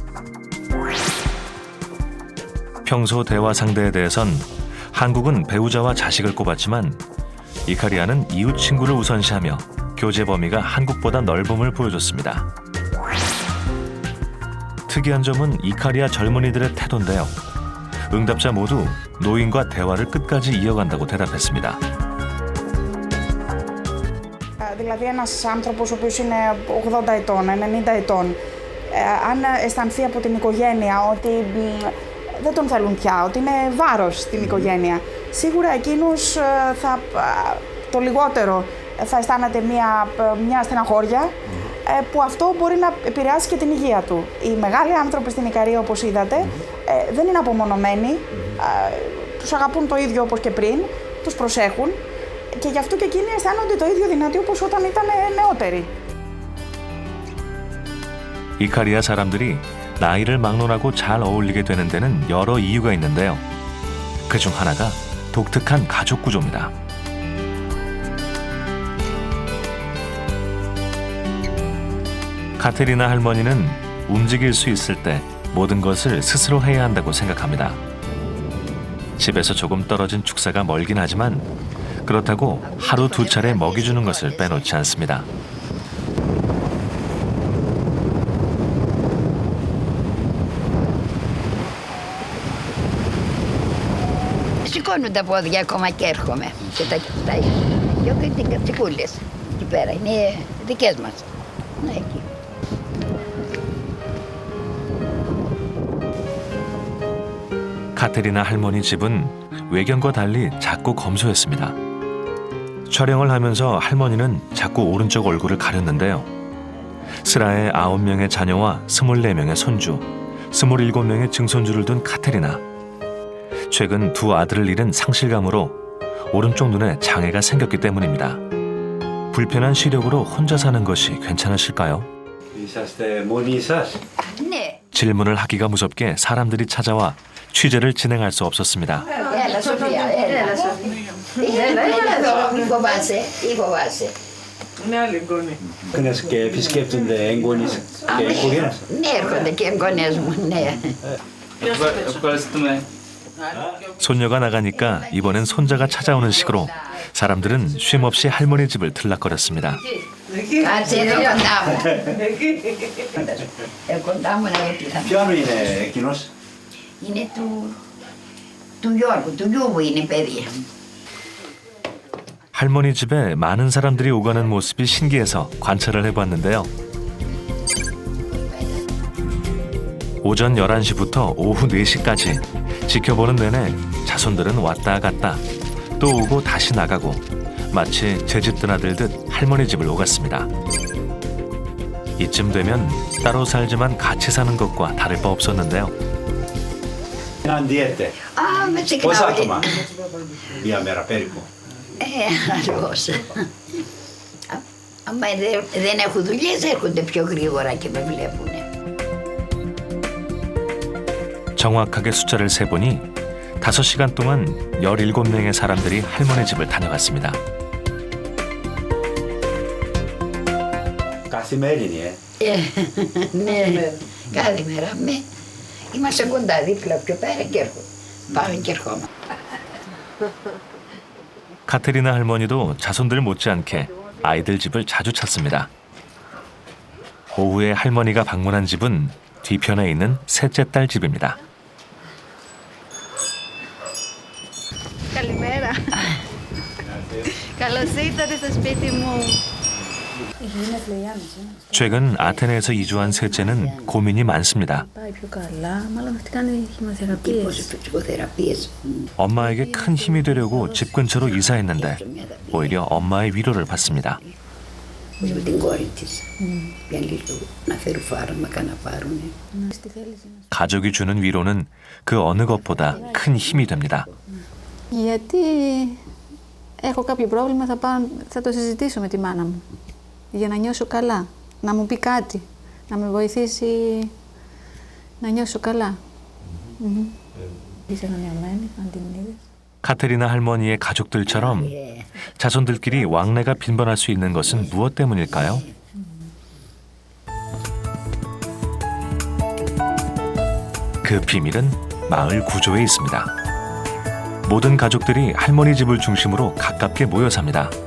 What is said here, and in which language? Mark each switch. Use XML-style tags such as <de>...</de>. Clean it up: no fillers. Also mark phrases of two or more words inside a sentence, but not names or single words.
<ko>평소 대화 상대에 대해선 한국은 배우자와 자식을 꼽았지만 이카리아는 이웃 친구를 우선시하며 교제 범위가 한국보다 넓음을 보여줬습니다. 특이한 점은 이카리아 젊은이들의 태도인데요. 응답자 모두 노인과 대화를 끝까지 이어간다고 대답했습니다.</ko> <el>Δηλαδή ένας άνθρωπος ο οποίος είναι 80 ετών, 90 ετών, αν αισθανθεί από την οικογένεια ότι δεν τον θέλουν πια, ότι είναι βάρος στην οικογένεια, σίγουρα εκείνος το λιγότερο θα αισθάνεται μια στεναχώρια που αυτό μπορεί να επηρεάσει και την υγεία του. Οι μεγάλοι άνθρωποι στην Ικαρία, όπως είδατε, δεν είναι απομονωμένοι, τους αγαπούν το ίδιο όπως και πριν, τους προσέχουν και γι' αυτό και εκείνοι αισθάνονται το ίδιο δυνατοί όπως όταν ήταν νεότεροι.</el> <ko>이카리아 사람들이 나이를 막론하고 잘 어울리게 되는 데는 여러 이유가 있는데요. 그중 하나가 독특한 가족 구조입니다. 카테리나 할머니는 움직일 수 있을 때 모든 것을 스스로 해야 한다고 생각합니다. 집에서 조금 떨어진 축사가 멀긴 하지만 그렇다고 하루 두 차례 먹이 주는 것을 빼놓지 않습니다.</ko> <el>Σηκώνω τα πόδια ακόμα και έρχομαι. Και τα δυο κατσικούλες εκεί πέρα. Είναι δικές μας. Να, εκεί.</el> <ko>카테리나 할머니 집은 외견과 달리 작고 검소했습니다. 촬영을 하면서 할머니는 자꾸 오른쪽 얼굴을 가렸는데요. 스라의 9명의 자녀와 24명의 손주, 27명의 증손주를 둔 카테리나. 최근 두 아들을 잃은 상실감으로 오른쪽 눈에 장애가 생겼기 때문입니다. 불편한 시력으로 혼자 사는 것이 괜찮으실까요?</ko> <el>είσαστε μόνοι σας? Ναι.</el> <ko>질문을 하기가 무섭게 사람들이 찾아와 취재를 진행할 수 없었습니다.</ko> <el>Έλα, Σοφία, έλα εδώ, μη φοβάσαι, μη φοβάσαι. Είναι άλλη εγγόνη. Κνες και επισκέπτονται εγγόνεις και οικογένειες. Ναι, έρχονται και εγγονές μου, ναι. Ευχαριστούμε.</el> <ko>손녀가 나가니까 이번엔 손자가 찾아오는 식으로 사람들은 쉼없이 할머니 집을 들락거렸습니다.</ko> <el>Κάτσε εδώ κοντά μου. Κοντά μου να γιατί Ποιο άλλο είναι εκείνος? είναι του Γιώργου, του γιού μου είναι παιδί.</el> <ko>할머니 집에 많은 사람들이 오가는 모습이 신기해서 관찰을 해봤는데요. 오전 11시부터 오후 4시까지 지켜보는 내내 자손들은 왔다 갔다 또 오고 다시 나가고 마치 제 집 드나들듯 할머니 집을 오갔습니다. 이쯤 되면 따로 살지만 같이 사는 것과 다를 바 없었는데요. 난 διέτε.</ko> <el>Με Πόσα ξεχνάω. άτομα μία μέρα περίπου? Αλλιώς. Άμα δεν έχουν δουλειές έρχονται πιο γρήγορα και με βλέπουνε.</el> <ko>정확하게 숫자를 세보니 5시간 동안 17명의 사람들이 할머니 집을 다녀갔습니다.</ko> <el>Καθημερινή, Ναι, κάθε μέρα. Είμαστε κοντά δίπλα πιο πέρα και έρχομαι. Πάμε και ερχόμαστε.</el> <ko>카테리나 할머니도 자손들 못지않게 아이들 집을 자주 찾습니다. 오후에 할머니가 방문한 집은 뒤편에 있는 셋째 딸 집입니다.</ko> <el>Καλημέρα. Καλώς ήρθατε στο σπίτι μου.</el> <ko>최근 아테네에서 이주한 셋째는 고민이 많습니다.</ko> <el>Πάει πιο καλά, μάλλον αυτή κάνει χημειοθεραπείες.</el> <ko>엄마에게 큰 힘이 되려고 집 근처로 이사했는데 오히려 엄마의 위로를 받습니다.</ko> <el>Με την κόρη της. Για λίγο να φέρουν φάρμακα να πάρουνε.</el> <ko>가족이 주는 위로는 그 어느 것보다 큰 힘이 됩니다.</ko> <el>Γιατί έχω κάποιο πρόβλημα, θα το συζητήσω με τη μάνα μου. Για να νιώσω καλά, να μου πει κάτι, να με βοηθήσει να νιώσω καλά. Είσαι ανανεωμένη, αν την είδες.</el> <ko>카테리나 할머니의 가족들처럼 자손들끼리 왕래가 빈번할 수 있는 것은 무엇 때문일까요? 그 비밀은 마을 구조에 있습니다. 모든 가족들이 할머니 집을 중심으로 가깝게 모여 삽니다.</ko>